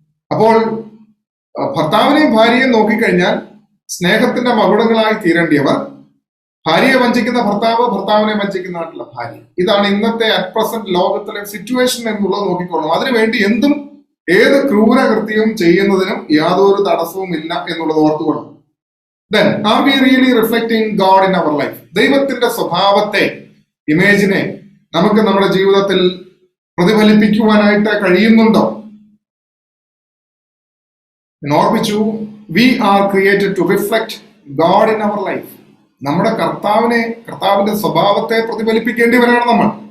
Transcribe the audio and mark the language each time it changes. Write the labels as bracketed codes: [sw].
[ml] അപ്പോൾ ഭർത്താവിനെയും ഭാര്യയെയും നോക്കിക്കഴിഞ്ഞാൽ സ്നേഹത്തിന്റെ മകുടങ്ങളായി തീരേണ്ടിയവർ, ഭാര്യയെ വഞ്ചിക്കുന്ന ഭർത്താവ്, ഭർത്താവിനെ വഞ്ചിക്കുന്നതായിട്ടുള്ള ഭാര്യ. ഇതാണ് ഇന്നത്തെ അറ്റ് പ്രസന്റ് ലോകത്തിലെ സിറ്റുവേഷൻ എന്നുള്ളത് നോക്കിക്കൊള്ളണം. അതിനുവേണ്ടി എന്തും ഏത് ക്രൂരകൃത്യവും ചെയ്യുന്നതിനും യാതൊരു തടസ്സവും ഇല്ല എന്നുള്ളത് ഓർത്തുകൊള്ളണം. [en] Then, are we really reflecting God in our life? [ml] ദൈവത്തിന്റെ സ്വഭാവത്തെ, ഇമേജിനെ നമുക്ക് നമ്മുടെ ജീവിതത്തിൽ പ്രതിഫലിപ്പിക്കുവാനായിട്ട് കഴിയുന്നുണ്ടോ? ഓർപ്പിച്ചു, [en] we are created to reflect God in our life. [ml] നമ്മുടെ കർത്താവിന്റെ സ്വഭാവത്തെ പ്രതിഫലിപ്പിക്കേണ്ടിവരാണ് നമ്മൾ.